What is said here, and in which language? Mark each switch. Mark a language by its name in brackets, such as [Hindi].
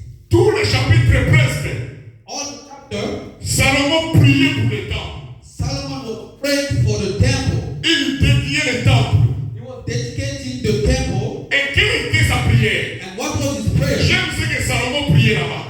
[French] tout le chapitre presque, [English] all the chapter, [French] Salomon priait pour le temple. [English] Solomon was praying for the temple. [French] Il dédiait le temple. [English] He was dedicating the temple. [French] Et quelle était sa prière? [English] And what was his prayer? [French] J'aime ce que Salomon priait là-bas.